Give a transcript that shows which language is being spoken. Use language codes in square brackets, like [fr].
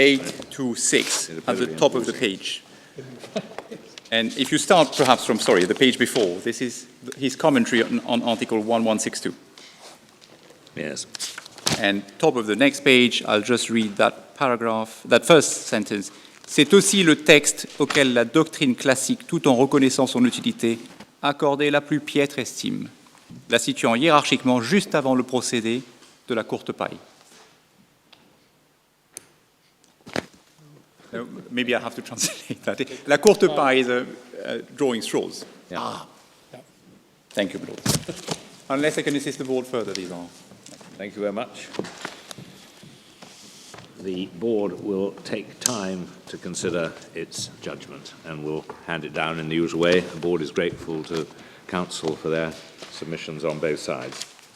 [en] 826 at the top of the page. And if you start perhaps from, the page before, this is his commentary on Article 1162. Yes. And top of the next page, I'll just read that paragraph, that first sentence. [fr] C'est aussi le texte auquel la doctrine classique, tout en reconnaissant son utilité, accordait la plus piètre estime, la situant hiérarchiquement juste avant le procédé de la courte paille. [en] Maybe I have to translate that. [fr] La courte paille [en] is drawing straws. Yeah. Yeah. Thank you, my lord. Unless I can assist the board further, these are. Thank you very much. the board will take time to consider its judgment and will hand it down in the usual way. The board is grateful to council for their submissions on both sides.